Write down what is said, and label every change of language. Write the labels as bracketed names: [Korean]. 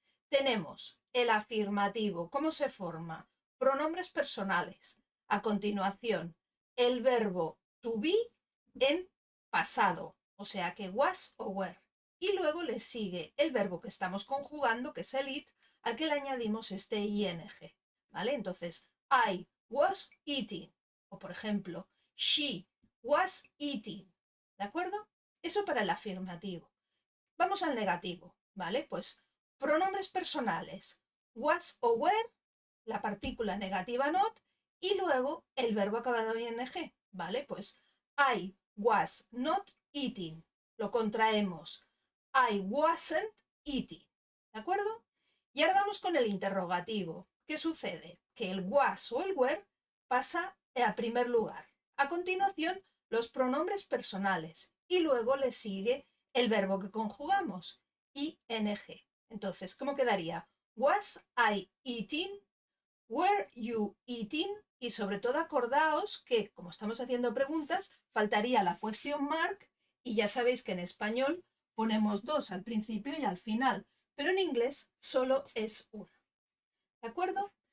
[Spanish] Tenemos el afirmativo. ¿Cómo se forma? Pronombres personales. A continuación, el verbo to be en pasado, o sea que was o were. Y luego le sigue el verbo que estamos conjugando, que es el it, al que le añadimos este ing. ¿Vale? Entonces, [English] I was eating. [Spanish] O por ejemplo, [English] she was eating. [Spanish] ¿De acuerdo? Eso para el afirmativo. Vamos al negativo, ¿vale? Pues pronombres personales. Was o were, la partícula negativa not, y luego el verbo acabado en ing, ¿vale? [English] Pues I was not eating. [Spanish] Lo contraemos. [English] I wasn't eating. [Spanish] ¿De acuerdo? Y ahora vamos con el interrogativo. ¿Qué sucede? Que el was o el were pasa a primer lugar. A continuación, los pronombres personales. Y luego le sigue el verbo que conjugamos, ing. Entonces, ¿cómo quedaría? [English] Was I eating? Were you eating? [Spanish] Y sobre todo acordaos que, como estamos haciendo preguntas, faltaría la question mark y ya sabéis que en español ponemos dos al principio y al final, pero en inglés solo es una. ¿De acuerdo?